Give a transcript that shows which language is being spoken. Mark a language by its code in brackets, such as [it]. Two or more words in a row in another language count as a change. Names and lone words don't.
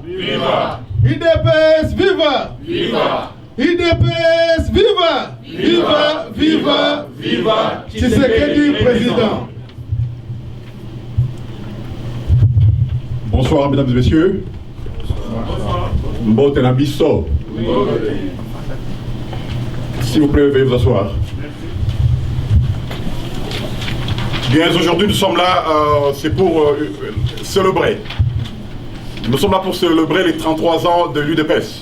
[fr] Viva! UDPS, viva! Viva! UDPS, viva! Viva, viva, viva! Tshisekedi, président. Bonsoir, mesdames et messieurs. [ln] Mbote na biso. [fr] S'il vous plaît, veuillez vous asseoir. Bien, aujourd'hui, nous sommes là, c'est pour célébrer. Nous sommes là pour célébrer les 33 ans de l'UDPS.